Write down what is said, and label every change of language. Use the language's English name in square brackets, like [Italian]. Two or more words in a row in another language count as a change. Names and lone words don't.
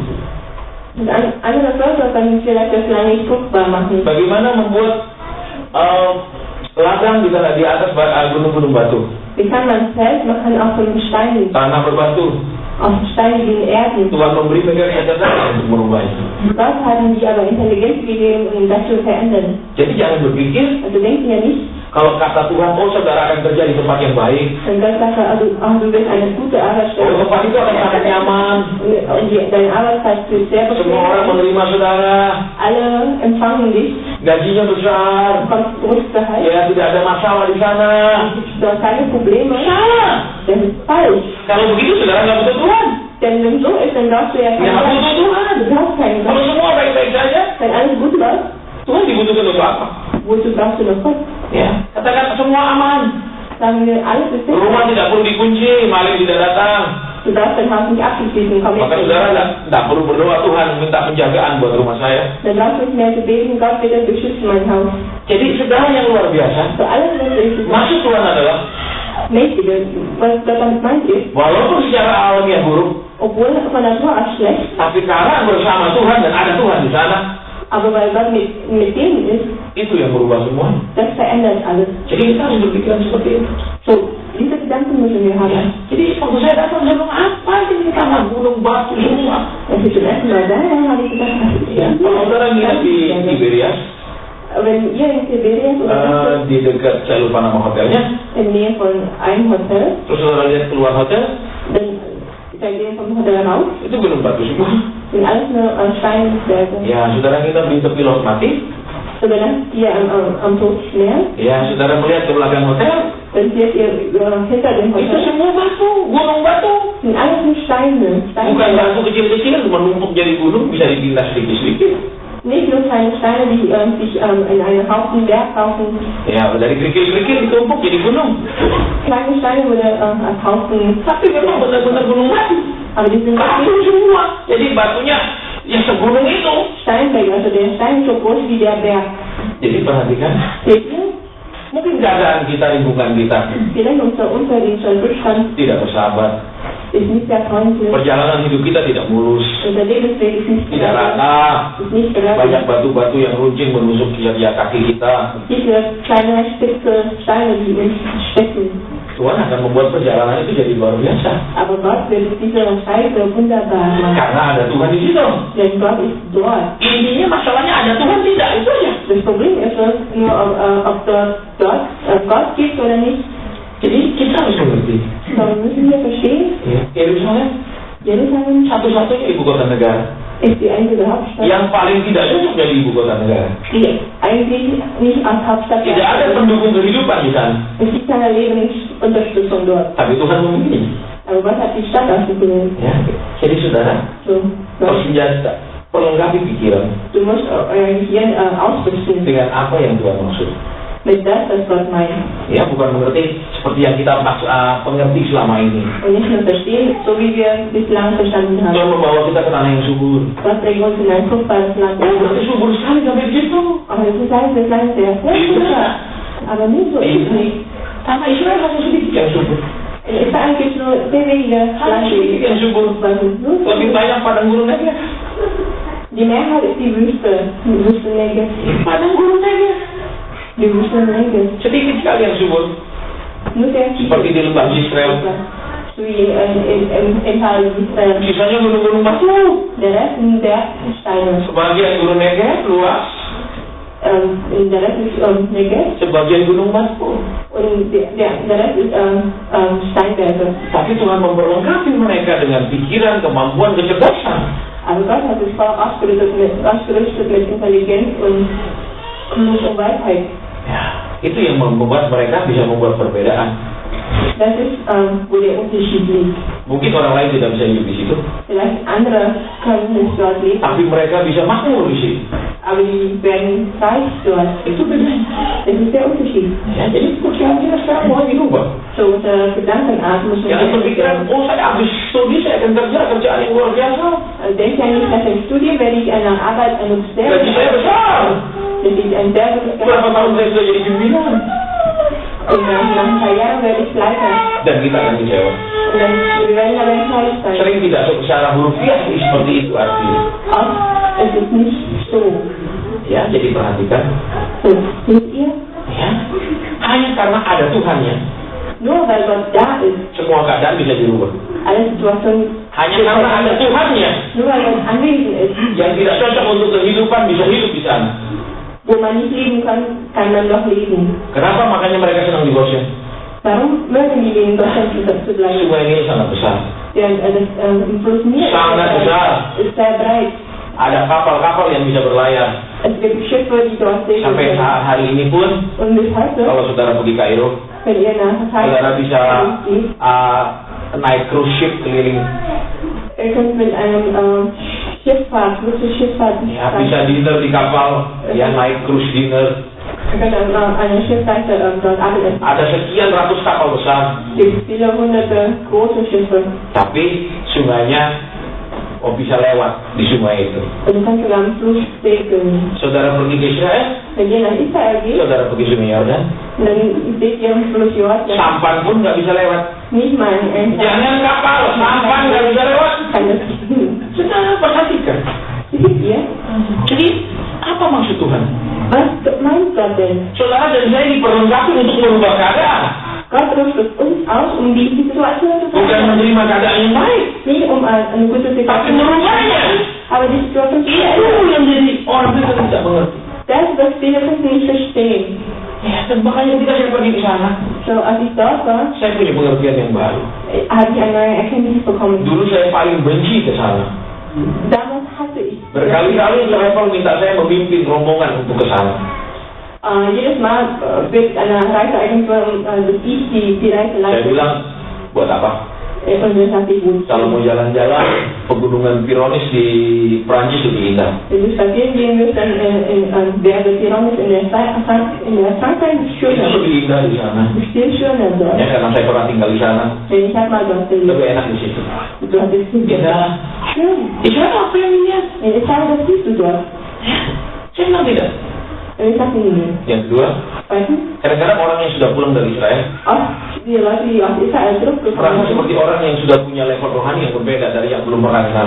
[German] Andere Völker können vielleicht das Land nicht fruchtbar machen. [Indonesian] Bagaimana membuat ladang di atas gunung-gunung batu, [German] Wie kann man Feld machen auf den Steinen, [Indonesian] tanah berbatu? [German] auf steinigen Erden? [Indonesian] Tuhan memberi mereka kecerdasan untuk merubahnya. [German] Gott hat die aber Intelligenz gegeben, um das zu verändern. [Indonesian] Jadi jangan berpikir [German] Also denken ja nicht, [Indonesian] kalau kata Tuhan, oh saudara akan kerja di tempat yang baik, [German] wenn Gott sagt, du willst eine gute oh Arbeitsstelle [Indonesian] tempat itu akan sangat nyaman, [German] und deine Arbeitszeit wird sehr [Indonesian] semua orang [German] bequem, [Indonesian] menerima saudara, [German] alle empfangen dich, [Indonesian] gajinya besar, [German] du bekommst Berufsgehalt, [Indonesian] ya tidak ada masalah di sana. [German] du hast keine Probleme. [Indonesian] Salah. [German] Das ist falsch. [Indonesian] Kalau begitu saudara nggak butuh Tuhan. [German] Denn wenn so ist, dann brauchst du ja [Indonesian] Ya nggak [German] keinen [Indonesian] butuh [German] Gott. [Indonesian] Tuhan. [German] Du brauchst keinen [Indonesian] Kalau [German] Gott. [Indonesian] semua baik-baik saja, [German] Wenn alles gut läuft, [Indonesian] Tuhan dibutuhkan untuk apa? [German] wozu brauchst du noch Gott? [Indonesian] Ya, katakan semua aman. [German] Sagen wir, alles ist [Indonesian] Rumah [German] sicher. [Indonesian] tidak perlu dikunci, maling tidak datang. [German] Du darfst dein Haus nicht abschließen, komm [Indonesian] Maka [German] jetzt. [Indonesian] saudara tidak perlu berdoa, Tuhan minta penjagaan buat rumah saya. [German] Dann brauchst du nicht mehr zu beten, Gott bitte beschütze mein Haus. [Indonesian] Jadi saudara yang luar biasa, [German] Für alles, was ist, [Indonesian] maksud Tuhan adalah [German] Mächtige, was Gott damit meint ist, [Indonesian] walaupun secara alamiah buruk, [German] obwohl von Natur aus schlecht, [Indonesian] tapi karena bersama Tuhan dan ada Tuhan di sana, [German] aber weil Gott mit denen ist, [Indonesian] itu yang berubah semua. [German] das verändert alles. [Indonesian] Jadi kita harus berpikiran seperti itu. [German] So, diese Gedanken müssen wir [Indonesian] Ya. [German] haben. [Indonesian] Jadi waktu saya datang, saya bilang apa ini tanah gunung batu semua. [German] Als ich zum ersten Mal da war, habe ich gedacht, was ist [Indonesian] Ya, [German] das? [Indonesian] kalau saudara nginep di Tiberias, [German] Wenn ihr in Tiberias oder [Indonesian] di dekat saya lupa nama hotelnya, [German] in Nähe von einem Hotel, [Indonesian] terus saudara lihat keluar hotel, [German] dann seid ihr vom Hotel raus, [Indonesian] itu gunung batu semua. [German] sind alles nur Steinberge. [Indonesian] Ya, saudara nginep di tepi laut mati. [German] So, dann habt ihr am Toten Meer, [Indonesian] Ya, saudara melihat ke belakang hotel, [German] dann seht ihr hinter dem [Indonesian] itu [German] Hotel, [Indonesian] semua batu, gunung batu. [German] sind alles nur Steine. [Indonesian] Bukan [German] Steinberge. [Indonesian] batu kecil-kecil, menumpuk jadi gunung, bisa dipindah sedikit-sedikit. [German] Nicht nur kleine Steine, die sich in einen Haufen Berghaufen, [Indonesian] Ya, dari kerikil-kerikil ditumpuk jadi gunung. [German] kleine Steine wurde als Haufen, [Indonesian] Tapi memang benar-benar gunung batu. [German] aber die sind [Indonesian] Batu [German] wirklich [Indonesian] semua. Jadi batunya ya segunung itu. [German] Steinberge, also der Stein so groß wie der Berg. [Indonesian] Jadi perhatikan, [German] Seht ihr? [Indonesian] mungkin keadaan kita, lingkungan kita [German] Vielleicht unser Zustand [Indonesian] tidak bersahabat. [German] ist nicht sehr freundlich. [Indonesian] Perjalanan hidup kita tidak mulus, [German] Unser Lebensweg ist nicht [Indonesian] tidak [German] gerade. [Indonesian] rata. [German] Ist nicht gerade. [Indonesian] Banyak batu-batu yang runcing menusuk jari kaki kita. [German] Diese kleine spitze Steine, die uns stecken. [Indonesian] Tuhan akan membuat perjalanan itu jadi luar biasa. [German] Aber Gott wird diese Reise wunderbar machen. [Indonesian] Karena ada Tuhan di situ. [German] Denn Gott ist dort. [Indonesian] Intinya masalahnya ada Tuhan tidak, itu aja. [German] Das Problem ist nur, ob dort Gott gibt oder nicht. [Indonesian] Jadi kita harus mengerti. [German] So müssen wir verstehen, [Indonesian] Ya, Yerusalem [German] Jerusalem [Indonesian] satu-satunya ibu kota negara [German] ist die einzige Hauptstadt, [Indonesian] yang paling tidak cocok jadi ibu kota negara. [German] die eigentlich nicht als Hauptstadt [Indonesian] Tidak ada pendukung kehidupan di sana. [German] Es gibt keine Lebensunterstützung dort. [Indonesian] Tapi Tuhan memilih. [German] Aber Gott hat die Stadt ausgewählt. [Indonesian] Ya. Jadi saudara, [German] So, [Indonesian] bersenjata, perlengkapi pikiran [German] du musst euer Gehirn ausrüsten [Indonesian] dengan apa yang Tuhan maksud. [German] mit das, was Gott meint. [Indonesian] Ya, bukan mengerti seperti yang kita mengerti selama ini. [German] Und nicht nur verstehen, so wie wir bislang verstanden [Indonesian] Tuhan [German] haben. [Indonesian] membawa kita ke tanah yang subur. [German] Gott bringt uns in ein fruchtbares Land. [Indonesian] Oh, berarti subur sekali sampai begitu. [German] Aber es ist alles das Land sehr fruchtbar. Aber nicht so ist es nicht. [Indonesian] Tanah Israel hanya sedikit yang subur. [German] In Israel gibt es nur sehr wenige [Indonesian] Hanya sedikit yang subur. [German] Landwege. [Indonesian] Lebih banyak padang gurun aja. [German] Die Mehrheit ist die Wüste, die Wüstennegev. [Indonesian] Padang gurun aja. [German] Die Wüstennegev. [Indonesian] Sedikit sekali yang subur. [German] Nur sehr viel. [Indonesian] Seperti di lembah Israel. [German] So wie im Tal Israel. [Indonesian] Sisanya gunung-gunung batu. [German] Der Rest sind Bergsteine. [Indonesian] Sebagian gurun Negev luas. [German] Der Rest ist Negev. [Indonesian] Sebagian gunung batu. [German] Und der Rest ist Steinberge. [Indonesian] Tapi Tuhan memperlengkapi mereka dengan pikiran, kemampuan, kecerdasan. [German] Aber Gott hat das Volk ausgerüstet mit Intelligenz und Klug und Weisheit. [Indonesian] Ya, itu yang membuat mereka bisa membuat perbedaan. [German] Das ist, wo der Unterschied liegt. [Indonesian] Mungkin orang lain tidak bisa hidup di situ, [German] Vielleicht andere können nicht dort leben, [Indonesian] tapi mereka bisa makmur di situ. [German] aber die werden reich dort. [Indonesian] Itu bedanya. [German] Das ist der Unterschied. [Indonesian] Ya, jadi pikiran kita sekarang mulai dirubah. [German] So, unsere Gedankenart muss [Indonesian] Jangan berpikiran, oh saya habis studi, saya akan kerjaan yang luar biasa. [German] Denk ja nicht, dass im Studium werde ich eine Arbeit, eine sehr [Indonesian] Gaji saya besar. [German] das ist ein sehr gutes [Indonesian] Berapa tahun saya sudah jadi pimpinan? [German] Und nach ein paar Jahren werde ich Leiter. [Indonesian] Dan kita akan kecewa. [German] Und dann wir werden aber enttäuscht sein. [Indonesian] Sering tidak secara hurufiah seperti itu artinya. [German] Auch es ist nicht so. [Indonesian] Ya, jadi perhatikan. [German] So, seht ihr? [Indonesian] Ya, hanya karena ada Tuhannya, [German] Nur weil Gott da ist, [Indonesian] semua keadaan bisa dirubah. [German] alle Situationen, [Indonesian] Hanya karena ada Tuhannya, [German] nur weil Gott anwesend ist, [Indonesian] yang tidak cocok untuk kehidupan bisa hidup di sana. [German] wo man nicht leben kann, kann man doch leben. [Indonesian] Kenapa makanya mereka senang di Goshen? [German] Warum mögen die in Deutschland zu bleiben? [Indonesian] Sungai ini sangat besar. [German] Der Fluss Nil [Indonesian] Sangat besar. [German] ist sehr breit. [Indonesian] Ada kapal-kapal yang bisa berlayar. [German] Es gibt Schiffe, die dort segeln [Indonesian] Sampai [German] können. [Indonesian] saat hari ini pun, [German] Und bis heute, [Indonesian] kalau saudara pergi Kairo, [German] wenn ihr nach [Indonesian] saudara bisa [German] geht, [Indonesian] naik [English] cruise ship [Indonesian] keliling. [German] ihr könnt mit einem Luxusschifffahrt, [Indonesian] Ya, bisa dinner di kapal, ya naik [English] cruise dinner. [German] ihr könnt eine Schiffreise dort abessen. [Indonesian] Ada sekian ratus kapal besar, [German] Es gibt viele hunderte große Schiffe. [Indonesian] tapi sungainya bisa lewat di sungai itu. [German] Und du kannst sogar am Fluss segeln. [Indonesian] Saudara pergi ke Israel, [German] Wenn ihr nach Israel geht, [Indonesian] saudara pergi sungai Yordan, [German] dann seht ihr am Fluss Jordan [Indonesian] sampan pun nggak bisa lewat. [German] nicht mal ein [Indonesian] Jangan kapal, sampan nggak bisa lewat. [German] kann das tun. [Indonesian] Saudara perhatikan. [German] Seht ihr? [Indonesian] Jadi apa maksud Tuhan? [German] Was meint Gott denn? [Indonesian] Saudara dan saya diperlengkapi untuk merubah keadaan, [German] Gott rüstet uns aus, um die Situation zu [Indonesian] bukan [German] verändern. [Indonesian] menerima keadaan yang baik, [German] Nicht um eine gute [Indonesian] tapi [German] Situation zu [Indonesian] merubahnya. [German] aber die Situation zu [Indonesian] Itu [German] verändern. [Indonesian] yang jadi orang kita tidak mengerti. [German] Das, was viele Christen nicht verstehen. [Indonesian] Ya, dan makanya ketika saya pergi ke sana, [German] So, als ich dort war, [Indonesian] saya punya pengertian yang baru. [German] habe ich eine neue Erkenntnis bekommen. [Indonesian] Dulu saya paling benci ke sana. [German] Damals hatte ich [Indonesian] Berkali-kali travel minta saya memimpin rombongan untuk ke sana. [German] jedes Mal wird eine Reiseagentur, dass ich die Reise [Indonesian] Saya [German] leite. [Indonesian] bilang, buat apa? [German] Und dann sagte ich, gut, [Indonesian] Kalau mau jalan-jalan, pegunungan Pyrenees di Prancis lebih indah. [German] wenn du spazieren gehen willst, dann wäre Pyrenees in der Frankreich [Indonesian] Itu [German] schöner. [Indonesian] lebih indah di sana. [German] Ist viel schöner dort. [Indonesian] Ya, karena saya pernah tinggal di sana, [German] Denn ich habe mal dort gelebt. [Indonesian] lebih enak di situ. [German] Du hattest viel [Indonesian] Indah. [German] Schön. [Indonesian] Di sana apa yang lihat? [German] In Italien, das siehst du dort. [Indonesian] Saya bilang tidak. [German] Und ich sagte ihnen, [Indonesian] Yang kedua, [German] zweitens, [Indonesian] kadang-kadang orang yang sudah pulang dari Israel [German] die Leute, die aus Israel [Indonesian] merasa [German] zurückgekommen sind, [Indonesian] seperti orang yang sudah punya level rohani yang berbeda dari yang belum pernah ke sana.